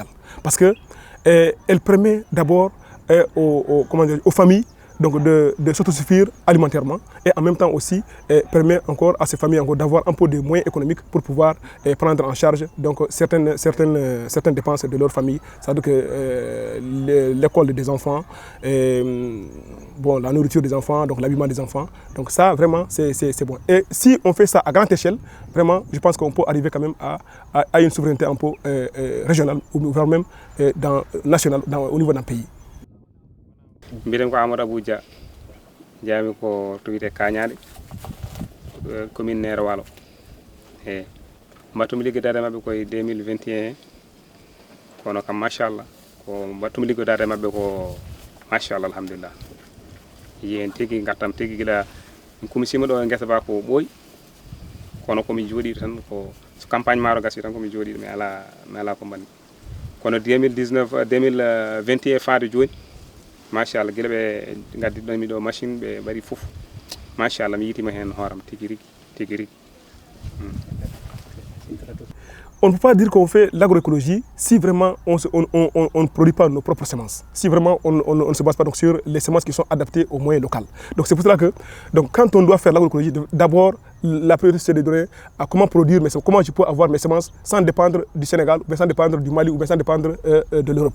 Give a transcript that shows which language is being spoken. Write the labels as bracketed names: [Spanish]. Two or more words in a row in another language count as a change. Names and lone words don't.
[French] Parce qu'elle permet d'abord aux familles de s'autosuffire alimentairement et en même temps aussi permet encore à ces familles d'avoir un peu de moyens économiques pour pouvoir prendre en charge certaines dépenses de leur famille, c'est-à-dire que l'école des enfants, la nourriture des enfants, l'habillement des enfants. Donc ça vraiment c'est bon. Et si on fait ça à grande échelle, vraiment je pense qu'on peut arriver quand même à une souveraineté un peu régionale ou voire même nationale au niveau d'un pays. [Fula] Mbiɗen ko Amadou Abou Dia jaami ko to wiyete Kañaɗe commune Nera Walo eyi mbattumi liggodade mabɓe koye 2021 kono kam machallah ko mbattumi liggodade mabɓe ko machallah alhamdulillah yen tigui gartam tigui guila mi kumisima ɗo e guesa ba ko ɓooyi kono komi jooɗiɗo tan ko so campagne maaro gasi tan komi jooɗiɗo mi ala ko mbanmi kono 2021 faade joni machallah guila ɓe gaddiɗomi ɗo machine ɓe mbaɗi fof machallah mi yitima hen hooram tigui rigui. [French] On ne peut pas dire qu'on fait l'agroécologie si vraiment on ne produit pas nos propres semences, si vraiment on ne se base pas sur les semences qui sont adaptées aux moyens locaux. Donc c'est pour cela que quand on doit faire l'agroécologie, d'abord la priorité c'est de donner à comment produire mes semences, comment je peux avoir mes semences sans dépendre du Sénégal, ou sans dépendre du Mali, ou sans dépendre de l'Europe.